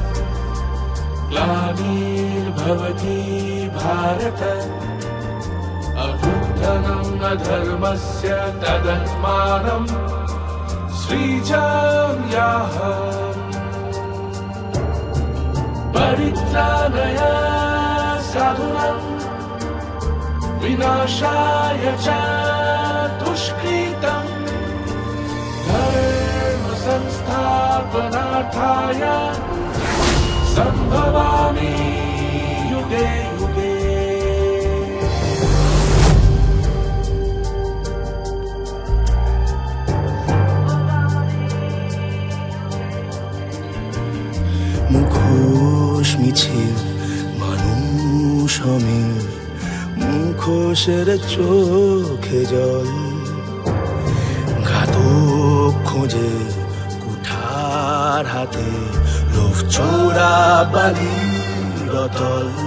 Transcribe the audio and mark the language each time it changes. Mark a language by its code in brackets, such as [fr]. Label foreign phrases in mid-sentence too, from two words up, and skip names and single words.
[sa] ग्लानिर्भवति भारत अभ्युत्थनं अधर्मस्य तदन्मानं सृजाम्यहम् परित्राणाय साधूनां विनाशाय च दुष्कृतम् संस्थापनार्थाय संभवामि युगे युगे। [bn] মুখোশ মিছিল মানুষ অমিল, মুখোশের চোখে জল, ঘাতক খোঁজে কুঠার হাতে, লোভ চোরা বালি রতল।